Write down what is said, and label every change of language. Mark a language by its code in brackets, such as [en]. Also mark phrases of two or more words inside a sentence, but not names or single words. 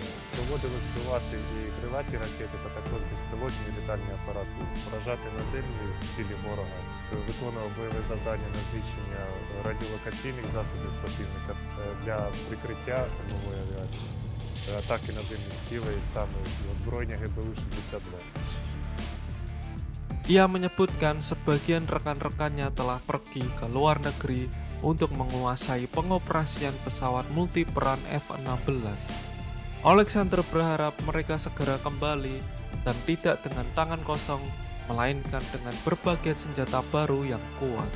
[uk] Доводилось збивати і крилаті ракети, та також безпілотні літальні апарати, поражати наземні цілі ворога, виконував бойове завдання на знищення радіолокаційних засобів противника для прикриття штурмової авіації, атаки наземних цілей саме з озброєння ГБУ-62. [id] Ia menyebutkan sebagian rekan-rekannya telah pergi ke luar negeri untuk menguasai pengoperasian pesawat multiperan F-16. Alexander berharap mereka segera kembali dan tidak dengan tangan kosong, melainkan dengan berbagai senjata baru yang kuat.